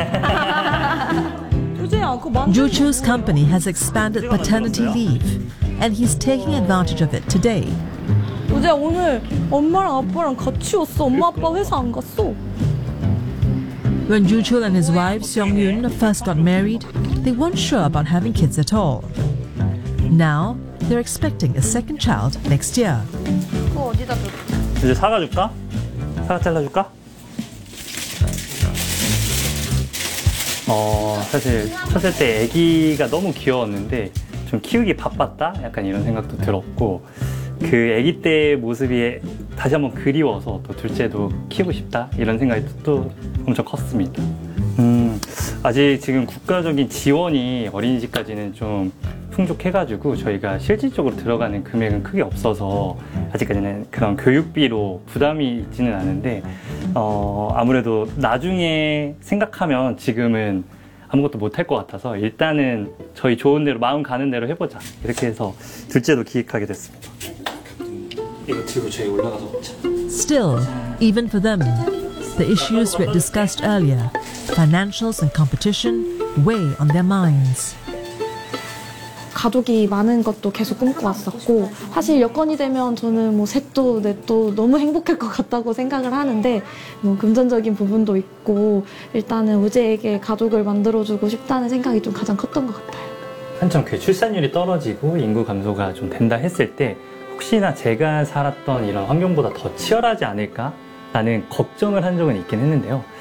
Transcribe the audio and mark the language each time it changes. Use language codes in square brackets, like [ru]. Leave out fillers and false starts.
[en] Juchu's company has expanded paternity leave, and he's taking advantage of it today. [ko] 어제 오늘 엄마랑 아빠랑 같이 왔어. 엄마 아빠 회사 안 갔어. [en] When Juchu and his wife Seongyun first got married, they weren't sure about having kids at all. Now they're expecting a second child next year. [ko] 이제 사과 줄까? 사과 잘라 줄까? 사실 첫째 때 아기가 너무 귀여웠는데 좀 키우기 바빴다? 약간 이런 생각도 들었고 그 아기 때 모습이 다시 한번 그리워서 또 둘째도 키우고 싶다? 이런 생각이 또 엄청 컸습니다. 아직 지금 국가적인 지원이 어린이집까지는 좀 충족해가지고 저희가 실질적으로 들어가는 금액은 크게 없어서 아직까지는 그런 교육비로 부담이 있지는 않은데 아무래도 나중에 생각하면 지금은 아무것도 못할 것 같아서 일단은 저희 좋은 대로 마음 가는 대로 해보자 이렇게 해서 둘째도 기획하게 됐습니다. 이거 들고 저희 올라가서 먹자. [en] Still, even for them, the issues we had discussed earlier, financials and competition, weigh on their minds. [ko] 가족이 많은 것도 계속 꿈꿔왔었고 사실 여건이 되면 저는 뭐 셋도 넷도 너무 행복할 것 같다고 생각을 하는데 뭐 금전적인 부분도 있고 일단은 우재에게 가족을 만들어주고 싶다는 생각이 좀 가장 컸던 것 같아요. 한참 그 출산율이 떨어지고 인구 감소가 좀 된다 했을 때 혹시나 제가 살았던 이런 환경보다 더 치열하지 않을까라는 걱정을 한 적은 있긴 했는데요.